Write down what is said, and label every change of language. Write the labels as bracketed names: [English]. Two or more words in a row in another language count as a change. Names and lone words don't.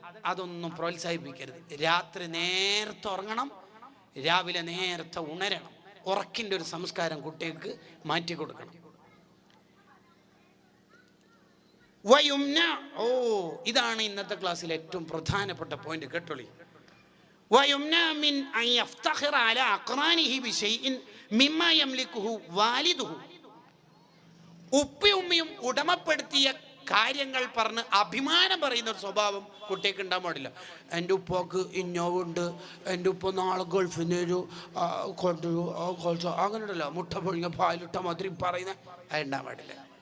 [Malayalam] അതൊന്നും പ്രോത്സാഹിപ്പിക്കരുത്. രാത്രി നേരത്തെ ഉറങ്ങണം, രാവിലെ നേരത്തെ ഉണരണം. ഉറക്കിൻ്റെ ഒരു സംസ്കാരം കുട്ടികൾക്ക് മാറ്റി കൊടുക്കണം. വയുംന, ഇതാണ് ഇന്നത്തെ ക്ലാസ്സിൽ ഏറ്റവും പ്രധാനപ്പെട്ട പോയിന്റ്, കേട്ടോളി. [Arabic] ويمنع من أن يفتخر على أقرانه بشيء مما يملكه والده. [Malayalam] ഉപ്പയും ഉടമപ്പെടുത്തിയ കാര്യങ്ങൾ പറഞ്ഞ് അഭിമാനം പറയുന്ന ഒരു സ്വഭാവം കുട്ടിക്ക് ഉണ്ടാകാൻ പാടില്ല. എൻ്റെ ഉപ്പക്ക് ഇന്നോവുണ്ട്, എൻ്റെ ഉപ്പ നാളെ ഗൾഫിന് ഒരു കൊണ്ടുവരും, അങ്ങനെ ഉണ്ടല്ലോ, മുട്ട പൊഴിഞ്ഞ പാലിട്ട മാതിരി പറയുന്ന അത് ഉണ്ടാകാൻ പാടില്ല.